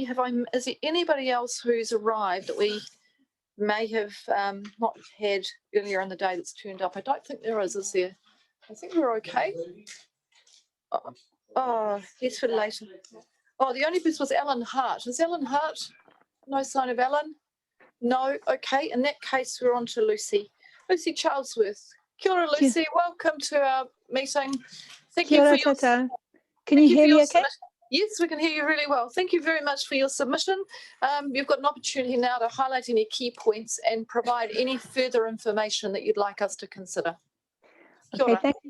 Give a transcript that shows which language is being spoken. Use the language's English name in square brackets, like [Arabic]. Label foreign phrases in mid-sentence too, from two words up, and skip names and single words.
[English] Is there anybody else who's arrived that we may have not had earlier in the day that's turned up? I don't think there is there? I think we're okay. Oh, yes, for later. Oh, the only person was Alan Hart. Is Alan Hart? No sign of Alan? No. Okay. In that case, we're on to Lucy. Lucy Charlesworth. [Māori] Kia ora, [English] Lucy. Welcome to our meeting. Thank you for your... Can you hear me okay? Yes, we can hear you really well. Thank you very much for your submission. You've got an opportunity now to highlight any key points and provide any further information that you'd like us to consider. Okay, thank you.